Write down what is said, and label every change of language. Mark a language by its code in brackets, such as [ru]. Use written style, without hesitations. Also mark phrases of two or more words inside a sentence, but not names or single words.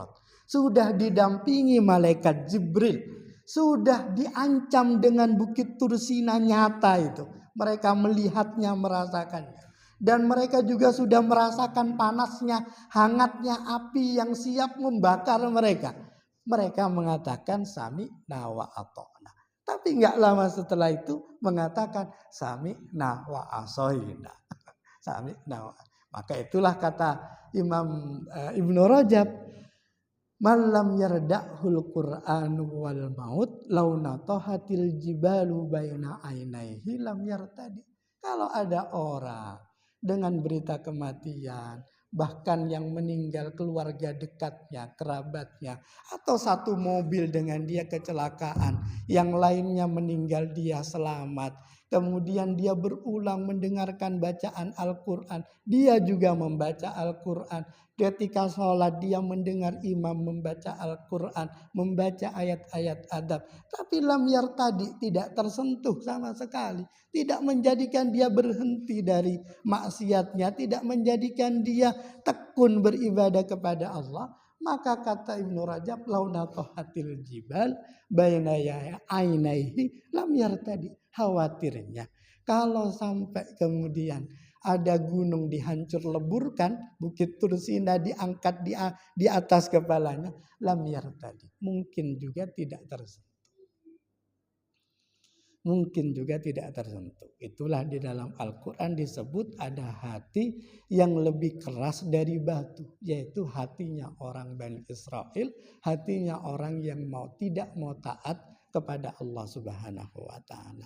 [id] Sudah didampingi malaikat Jibril. Sudah diancam dengan Bukit Tursina nyata itu. Mereka melihatnya, merasakannya. Dan mereka juga sudah merasakan panasnya, hangatnya api yang siap membakar mereka. Mereka mengatakan [ar] سمعنا وأطعنا. [id] Tapi enggak lama setelah itu mengatakan [ar] سمعنا وعصينا. سمعنا و. [id] Maka itulah kata Imam Ibnu Rajab, [ar] من لم يردعه القرآن والموت ثم تناطحت الجبال بين عينيه لم يرتدع. [id] Kalau ada orang dengan berita kematian, bahkan yang meninggal keluarga dekatnya, kerabatnya, atau satu mobil dengan dia kecelakaan, yang lainnya meninggal dia selamat, kemudian dia berulang mendengarkan bacaan Al-Quran, dia juga membaca Al-Quran. Ketika sholat dia mendengar imam membaca Al-Quran, membaca ayat-ayat adab. Tapi [ar] لم يرتدع, [id] tidak tersentuh sama sekali. Tidak menjadikan dia berhenti dari maksiatnya, tidak menjadikan dia tekun beribadah kepada Allah. Maka kata Ibnu Rajab, [ar] ثم تناطحت الجبال بين عينيه لم يرتدع. [id] Khawatirnya kalau sampai kemudian ada gunung dihancur leburkan, Bukit Tursina diangkat di atas kepalanya, [ar] لم يرتدع, [id] mungkin juga tidak tersentuh. mungkin juga tidak tersentuh. Itulah di dalam Al-Quran disebut ada hati yang lebih keras dari batu, yaitu hatinya orang Bani Israel, hatinya orang yang tidak mau taat kepada Allah [ar] سبحانه وتعالى.